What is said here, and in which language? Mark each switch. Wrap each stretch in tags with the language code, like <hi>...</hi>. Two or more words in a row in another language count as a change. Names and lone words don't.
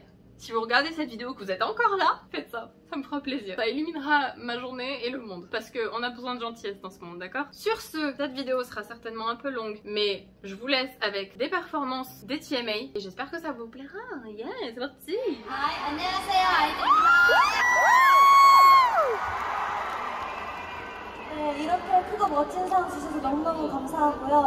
<fr>Si vous regardez cette vidéo, que vous êtes encore là, faites ça, ça me fera plaisir. Ça illuminera ma journée et le monde, parce qu'on a besoin de gentillesse dans ce monde, d'accord? Sur ce, cette vidéo sera certainement un peu longue, mais je vous laisse avec des performances des TMA, et j'espère que ça vous plaira. Yeah, c'est parti!</fr> <ko>Hi, 안녕하세요, 아이들입니다. 네, 이렇게 크고 멋진 상 주셔서 너무너무 감사하고요.</ko>